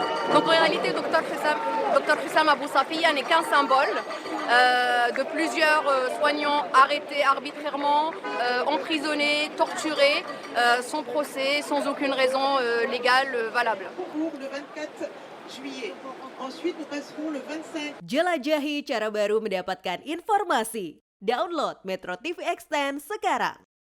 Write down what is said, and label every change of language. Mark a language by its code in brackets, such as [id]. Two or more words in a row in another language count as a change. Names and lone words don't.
[fr] Donc en réalité, Dr Hussam Abu Safia n'est qu'un symbole de plusieurs soignants arrêtés arbitrairement, emprisonnés, torturés, sans procès, sans aucune raison légale valable. Pour le 24 juillet. Ensuite, nous passerons le 25. [id] Jelajahi cara baru mendapatkan informasi. Download Metro TV Extend sekarang.